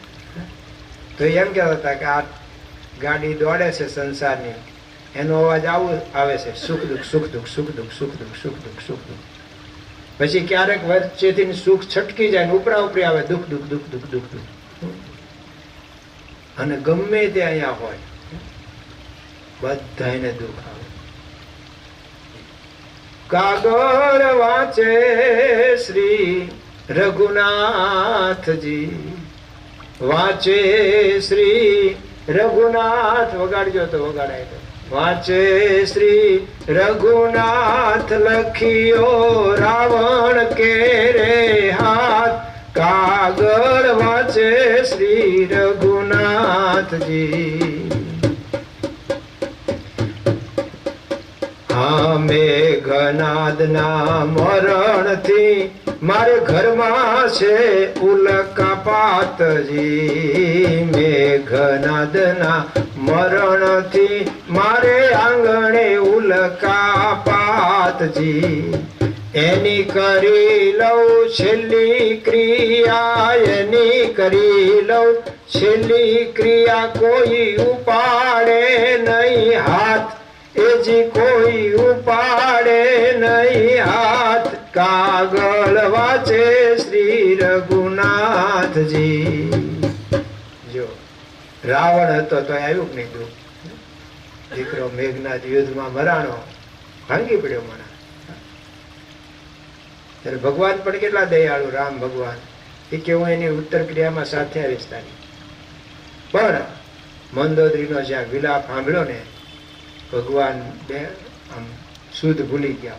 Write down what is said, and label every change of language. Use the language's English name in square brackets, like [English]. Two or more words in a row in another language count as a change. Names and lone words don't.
[Gujarati] તો એમ કહેતા હતા કે આ ગાડી દોડે છે સંસારની, એનો અવાજ આવું આવે છે સુખ દુઃખ સુખ દુઃખ સુખ દુઃખ સુખ દુઃખ સુખ દુઃખ સુખ દુઃખ। પછી ક્યારેક વચ્ચેથી સુખ છટકી જાય ને ઉપરા ઉપરી આવે દુઃખ દુઃખ દુઃખ દુઃખ દુઃખ દુઃખ। અને ગમે તે અહીંયા હોય બધાને દુઃખ આવે। કાગર વાચે શ્રી રઘુનાથ જી, વાચે શ્રી રઘુનાથ વગાડજો તો વગાડાય તો વાચે શ્રી રઘુનાથ લખિયો રાવણ કે રે હાથ। કાગર વાચે શ્રી રઘુનાથ જી। હાં મેઘનાદ ના મરણ થી મારે ઘર માં છે ઉલ્કાપાત જી। મેઘનાદ ના મરણ થી મારે આંગણે ઉલ્કાપાત જી। એની કરી લઉ છેલી ક્રિયા, એની કરી લઉ છેલી ક્રિયા કોઈ ઉપાડે નહીં હાથ। એજી કોઈ ઉપાડે નહીં હાથ। કાગલ વાચે શ્રી રઘુનાથ જી। જો રાવણ હતો તો આવ્યું નહીં દુઃખ। દીકરો મેઘનાદ યુદ્ધમાં મરાણો ભાંગી પડ્યો મને। ત્યારે ભગવાન પણ કેટલા દયાળુ રામ ભગવાન, એ કે હું એની ઉત્તર ક્રિયામાં સાથે આવીશ તારી। પણ મંદોદરીનો જ્યાં વિલાપ સાંભળ્યો ને ભગવાન બે આમ શુદ્ધ ભૂલી ગયા.